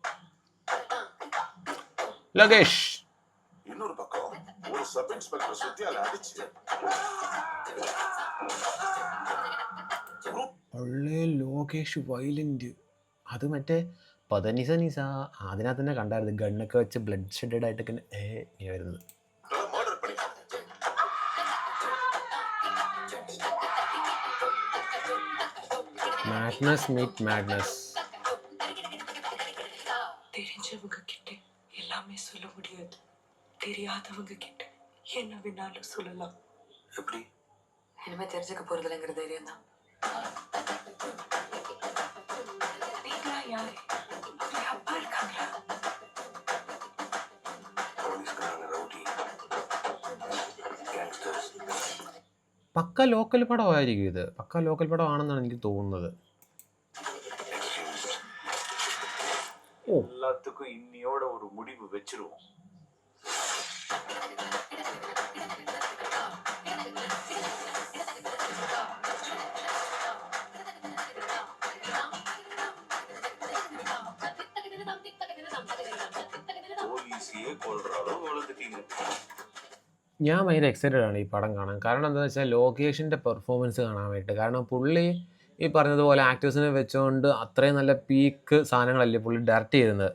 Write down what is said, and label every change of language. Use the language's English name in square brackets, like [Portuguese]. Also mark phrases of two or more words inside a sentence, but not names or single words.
[Malayalam] ലോകേഷ് ലോകേഷ് വയലന്റ്. അത് മറ്റേ പതനിസ നിസ അതിനകത്ത് തന്നെ കണ്ടായിരുന്നു. ഗണ്ണൊക്കെ വെച്ച് [English] blood shedded [Malayalam] ആയിട്ടൊക്കെ വരുന്നത്. [English] Madness meet madness. [Tamil] தெரிஞ்சவங்க கிட்ட எல்லாமே சொல்ல முடியாது. தெரியாதவங்க கிட்ட என்ன வேணாலும் சொல்லலாம். எப்படி? இனிமே தெரிஞ்சுக்க போறதில்லைங்கிற தைரியம் தான். நீங்களா யாரு? அப்படி அப்பா இருக்காங்களா? போலீஸ்காரங்க, ரவுடி, கேங்ஸ்டர்ஸ். [Malayalam] പക്ക ലോക്കൽ പടമായിരിക്കും ഇത്. പക്ക ലോക്കൽ പടമാണെന്നാണ് എനിക്ക് തോന്നുന്നത്. [Tamil] எல்லாத்துக்கும் இன்னியோட ஒரு முடிவு வச்சிருவோம். போலீஸையே கொல்ற அளவு வளர்ந்துட்டீங்க. [Malayalam] ഞാൻ ഭയങ്കര എക്സൈറ്റഡ് ആണ് ഈ പടം കാണാൻ. കാരണം എന്താണെന്ന് വെച്ചാൽ ലോകേഷിൻ്റെ പെർഫോമൻസ് കാണാൻ വേണ്ടിയിട്ട്. കാരണം പുള്ളി ഈ പറഞ്ഞതുപോലെ ആക്ടേഴ്സിനെ വെച്ചുകൊണ്ട് അത്രയും നല്ല പീക്ക് സാധനങ്ങളല്ലേ പുള്ളി ഡയറക്റ്റ് ചെയ്യുന്നത്.